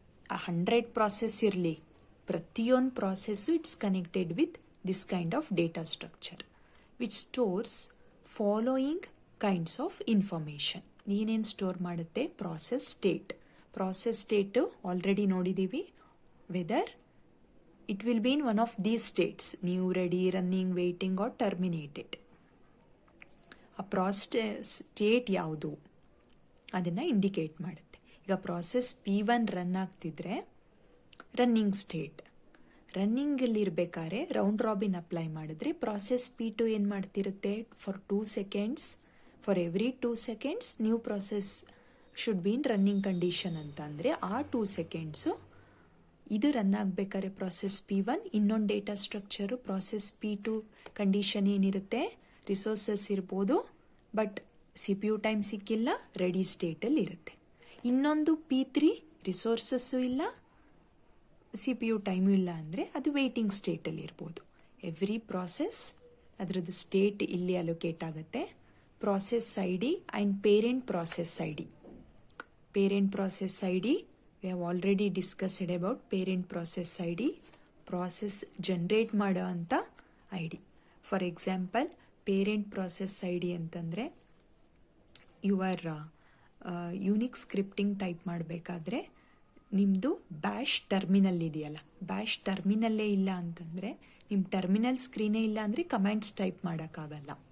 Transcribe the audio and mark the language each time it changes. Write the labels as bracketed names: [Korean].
[English] 100 [Kannada] process ಇರಲಿ, ಪ್ರತಿಯೊಂದು process [English] It's connected with this kind of data structure which stores following kinds of information. [Kannada] ಏನೇನು store ಮಾಡುತ್ತೆ? Process state. Process state already ನೋಡಿದ್ದೀವಿ, weather [English] it will be in one of these states, new, ready, running, waiting or terminated. [Kannada] ಆ process state ಯಾವುದು ಅದನ್ನು indicate ಮಾಡುತ್ತೆ. ಈಗ process P1 run ಆಗ್ತಿದ್ರೆ running state, ರನ್ನಿಂಗಲ್ಲಿರ್ಬೇಕಾದ್ರೆ round robin apply ಮಾಡಿದ್ರೆ process P2 ಏನು ಮಾಡ್ತಿರುತ್ತೆ, for 2 seconds, [English] for every 2 seconds new process should be in running condition [Kannada] ಅಂತ ಅಂದರೆ ಆ 2 ಸೆಕೆಂಡ್ಸು ಇದು ರನ್ ಆಗಬೇಕಾದ್ರೆ ಪ್ರಾಸೆಸ್ P1, ಇನ್ನೊಂದು data structure process P2 condition ಏನಿರುತ್ತೆ, ರಿಸೋರ್ಸಸ್ ಇರ್ಬೋದು ಬಟ್ CPU ಟೈಮ್ ಸಿಕ್ಕಿಲ್ಲ, ರೆಡಿ ಸ್ಟೇಟಲ್ಲಿ ಇರುತ್ತೆ. ಇನ್ನೊಂದು P3 ರಿಸೋರ್ಸಸ್ಸು ಇಲ್ಲ, CPU ಟೈಮು ಇಲ್ಲ ಅಂದರೆ ಅದು ವೇಟಿಂಗ್ ಸ್ಟೇಟಲ್ಲಿ ಇರ್ಬೋದು. ಎವ್ರಿ ಪ್ರಾಸೆಸ್ ಅದರದ್ದು ಸ್ಟೇಟ್ ಇಲ್ಲಿ ಅಲೋಕೇಟ್ ಆಗುತ್ತೆ. [English] Process ID and parent process ID. Parent process ID we have already discussed about parent process ID, process generate ಮಾಡೋ ಅಂತ ID. [Kannada] For example parent process ID ಅಂತಂದರೆ ಯುವರ್ ಯೂನಿಕ್ ಸ್ಕ್ರಿಪ್ಟಿಂಗ್ ಟೈಪ್ ಮಾಡಬೇಕಾದ್ರೆ ನಿಮ್ಮದು bash terminal ಇದೆಯಲ್ಲ, bash ಟರ್ಮಿನಲ್ಲೇ ಇಲ್ಲ ಅಂತಂದರೆ, ನಿಮ್ಮ terminal ಸ್ಕ್ರೀನೇ ಇಲ್ಲ ಅಂದರೆ ಕಮ್ಯಾಂಡ್ಸ್ ಟೈಪ್ ಮಾಡೋಕ್ಕಾಗಲ್ಲ.